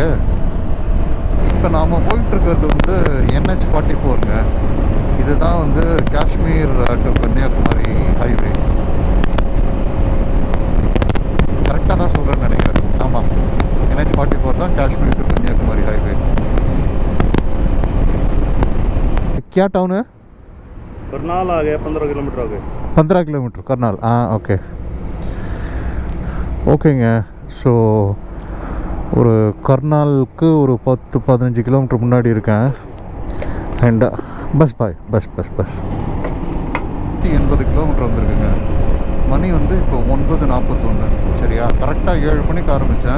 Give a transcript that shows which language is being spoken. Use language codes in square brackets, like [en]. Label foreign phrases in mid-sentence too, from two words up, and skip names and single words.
[ta] இப்போ நாம் போயிட்டுருக்கிறது வந்து NH-44ங்க. இதுதான் வந்து காஷ்மீர் டு கன்னியாகுமரி ஹைவே. கரெக்டாக தான் சொல்கிறேன்னு நினைக்கிறேன். ஆமாம், NH-44 தான் காஷ்மீர் டு கன்னியாகுமரி ஹைவே. [hi] क्या टाउन है? करनाल आ गया 15 किलोमीटर आ गए. 15 किलोमीटर करनाल. [en] okay okayங்க. [ta] ஸோ ஒரு கர்னாலுக்கு ஒரு 10-15 கிலோமீட்டர் முன்னாடி இருக்கேன். அண்ட் பஸ் 180 கிலோமீட்டர் வந்துருக்குங்க. மணி வந்து இப்போ 9:41. சரியா, கரெக்டாக 7 மணிக்கு ஆரம்பித்தேன்.